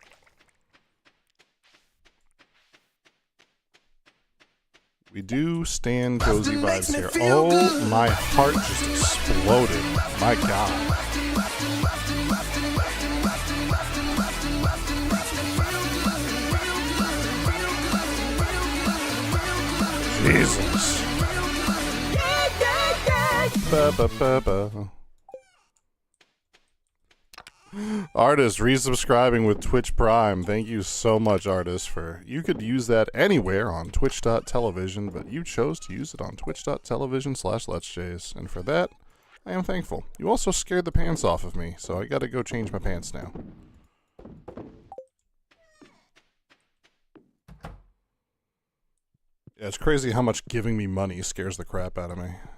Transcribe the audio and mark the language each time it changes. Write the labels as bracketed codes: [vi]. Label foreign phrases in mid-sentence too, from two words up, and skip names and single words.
[en] We do stand cozy vibes here. Oh, good. My heart just exploded. My God. Jesus. Ba, ba, ba, ba. Artist resubscribing with Twitch Prime. Thank you so much, Artist, for you could use that anywhere on twitch.television, but you chose to use it on twitch.television/letsjays, and for that, I am thankful. You also scared the pants off of me, so I gotta go change my pants now. Yeah, it's crazy how much giving me money scares the crap out of me.